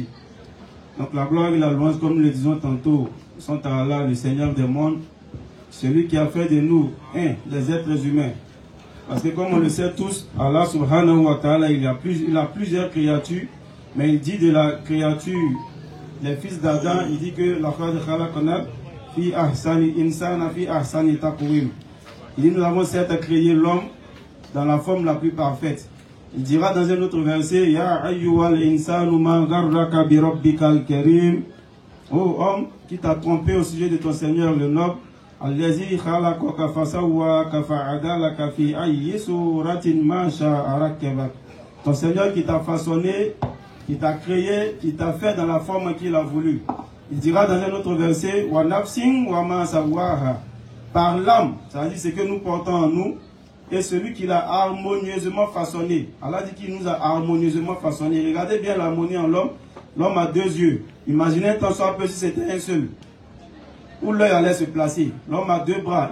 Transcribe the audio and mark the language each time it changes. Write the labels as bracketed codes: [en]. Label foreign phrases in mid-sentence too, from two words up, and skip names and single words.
[fr] Donc la gloire et la louange, comme nous le disons tantôt, sont à Allah, le Seigneur des mondes, celui qui a fait de nous, les êtres humains. Parce que comme on le sait tous, Allah [ar] سبحانه وتعالى, [fr] il a plusieurs créatures, mais il dit de la créature, les fils d'Adam, il dit que la phrase de [ar] خلقنا في أحسن إنسانا في أحسن تقويم. [fr] Il dit nous avons certes créé l'homme dans la forme la plus parfaite. Il dira dans un autre verset, [ar] يا أيها الإنسان ما غرك بربك الكريم. [fr] Ô homme qui t'a trompé au sujet de ton Seigneur le noble, [ar] الذي خلقك فسواك فعدلك في أي صورة ما شاء ركبك. [fr] Ton Seigneur qui t'a façonné, qui t'a créé, qui t'a fait dans la forme qu'il a voulu. Il dira dans un autre verset, [ar] ونفس وما سواها. [fr] Par l'âme, c'est-à-dire ce que nous portons en nous, et celui qui l'a harmonieusement façonné. Allah dit qu'il nous a harmonieusement façonné. Regardez bien l'harmonie en l'homme. L'homme a deux yeux. Imaginez tant soit peu si c'était un seul. Où l'œil allait se placer. L'homme a deux bras.